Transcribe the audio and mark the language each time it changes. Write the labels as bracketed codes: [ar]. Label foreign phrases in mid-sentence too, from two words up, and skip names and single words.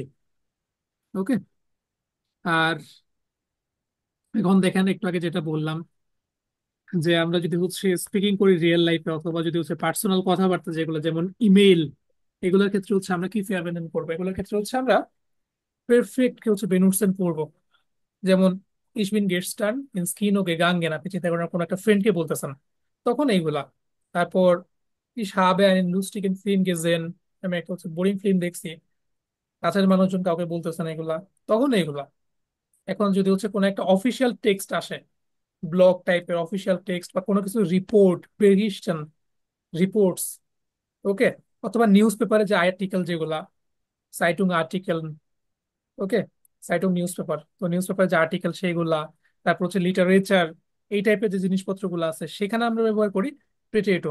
[bn] ওকে, আর এখন দেখেন একটু আগে যেটা বললাম, যে আমরা যদি হচ্ছে স্পিকিং করি [en] real life, [bn] অথবা যদি হচ্ছে পার্সোনাল কথাবার্তা যেগুলো যেমন ইমেইল, এগুলোর ক্ষেত্রে হচ্ছে আমরা কি ফেয়ার করবো, এগুলোর ক্ষেত্রে হচ্ছে আমরা পারফেক্ট কে হচ্ছে বেনুটসেন করবো। [de] যেমন ich bin gestern ins Kino gegangen, [bn] আপনি চিন্তা করেন কোনো একটা ফ্রেন্ডকে বলতেছেন, তখন এইগুলা। [de] তারপর ich habe einen lustigen Film gesehen, [bn] আমি একটা হচ্ছে বোরিং ফিল্ম দেখছি, কাছের মানুষজন কাউকে বলতেছেন এগুলা, তখন এইগুলা। এখন যদি হচ্ছে কোনো একটা [en] official text [bn] আসে, ব্লগ টাইপের [en] official text [bn] বা কোনো কিছু [en] report, prediction, reports, [bn] ওকে, অথবা [en] news paper [bn] যে আর্টিকেল যেগুলা, [de] Zeitung Artikel, [bn] ওকে, সাইটুং [en] news paper, [bn] তো [en] news paper [bn] যে আর্টিকেল সেইগুলা, তারপর হচ্ছে লিটারেচার, এই টাইপের যে জিনিসপত্রগুলো আছে সেখানে আমরা ব্যবহার করি প্রেটেটো।